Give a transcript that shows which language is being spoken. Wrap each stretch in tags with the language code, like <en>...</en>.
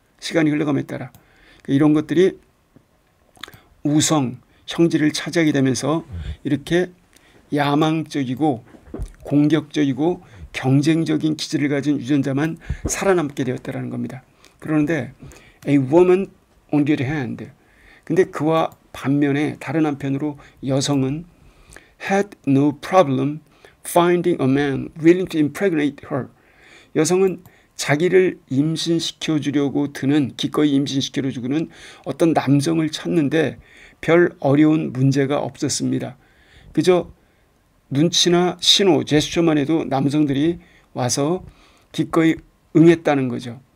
<ko>시간이 흘러감에 따라 이런 것들이 우성, 형질을 차지하게 되면서 이렇게 야망적이고 공격적이고 경쟁적인 기질을 가진 유전자만 살아남게 되었다는 겁니다.</ko> <en>그런데 a woman on the other hand,</en> <ko>근데 그와 반면에 다른 한편으로 여성은</ko> <en>had no problem finding a man willing to impregnate her.</en> <ko>여성은 자기를 임신시켜 주려고 드는, 기꺼이 임신시켜 주는 어떤 남성을 찾는데 별 어려운 문제가 없었습니다. 그저 눈치나 신호, 제스처만 해도 남성들이 와서 기꺼이 응했다는 거죠.</ko>